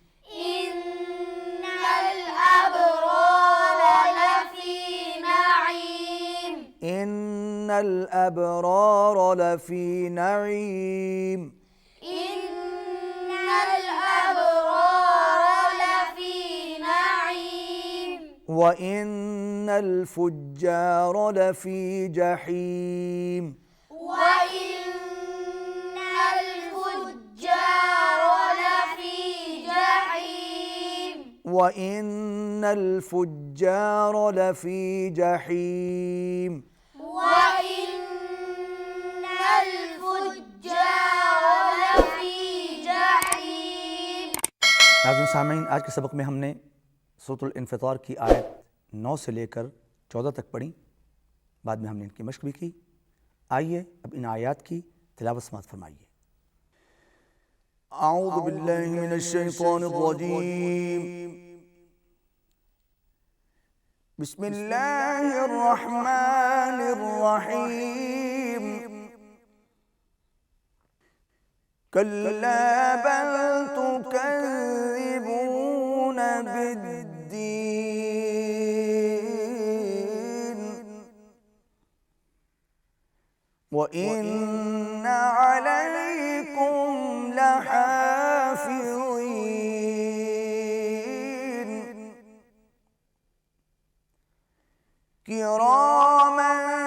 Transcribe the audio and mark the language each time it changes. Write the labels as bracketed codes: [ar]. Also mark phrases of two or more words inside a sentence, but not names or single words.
[ar] إن الأبرار لفي نعيم. إن الأبرار لفي نعيم. إن الأبرار لفي نعيم. وإن الفجار لفي جحيم. وإن الفجار لفي جحيم. وإن الفجار لفي جحيم. وإن الفجار لفي جحيم. [ur] ناظرین سامعین، آج کے سبق میں ہم نے سورہ انفطار کی آیت 9 سے لے کر 14 تک پڑھی. بعد میں ہم نے ان کی مشق بھی کی۔ آئیے اب ان آیات کی تلاوت سماعت فرمائیے. [ar] أعوذ بالله من الشيطان الرجيم. بسم الله الرحمن الرحيم. كلا بل تكذبون بالدين. وإن عليكم لحافظين كراما